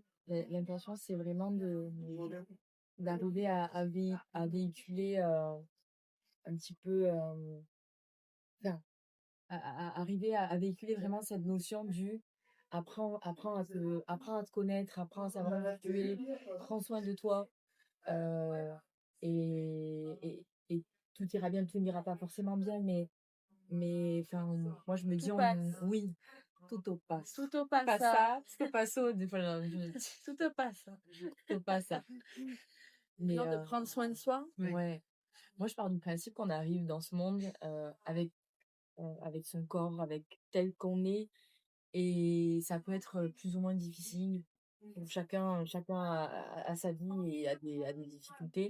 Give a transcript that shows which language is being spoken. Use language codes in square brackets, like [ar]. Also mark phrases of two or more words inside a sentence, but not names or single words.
[fr] L'intention, c'est vraiment d'arriver à véhiculer un petit peu, enfin, arriver à véhiculer vraiment cette notion du apprends à te connaître, apprends à savoir qui tu es, prends soin de toi, euh, et tout ira bien, tout n'ira pas forcément bien, mais enfin, moi je me dis, Tout passe. oui, [it] tutto passe. Tutto passa. Passa, tutto passo, [fr] des fois, [it] Tutto passa. tutto passa. [fr] Mais Genre de prendre soin de soi. ouais. Moi, je pars du principe qu'on arrive dans ce monde avec son corps, avec tel qu'on est, et ça peut être plus ou moins difficile. Chacun a sa vie et a des difficultés.